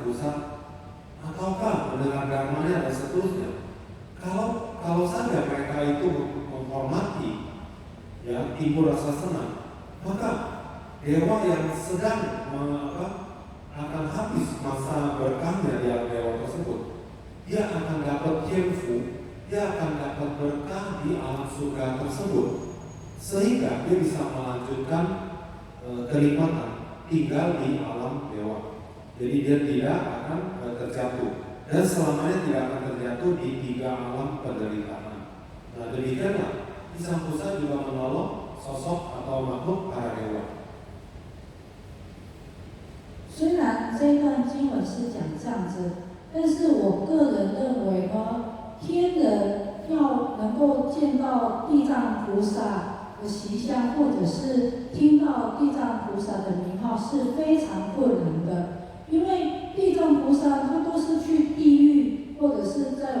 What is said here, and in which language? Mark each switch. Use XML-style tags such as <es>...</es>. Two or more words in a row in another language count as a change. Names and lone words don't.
<id>Pusat, ataukah mendengar namanya dan seterusnya, kalau saja mereka itu menghormati, ya, timbul rasa senang, maka dewa yang sedang akan habis masa berkahnya di alam dewa tersebut, dia akan dapat tianfu, dia akan dapat berkah di alam surga tersebut, sehingga dia bisa melanjutkan kenikmatan tinggal di alam dewa. Jadi dia tidak akan terjatuh, dan selamanya tidak akan terjatuh di 3 alam penderitaan. Nah, demikianlah Dicang Pusat juga menolong sosok atau makhluk para dewa.</id> <zh>虽然这一段经文是讲这样子，但是我个人认为呢，天人要能够见到地藏菩萨的形象，或者是听到地藏菩萨的名号是非常困难的，因为地藏菩萨他都是去地狱，或者是在</zh>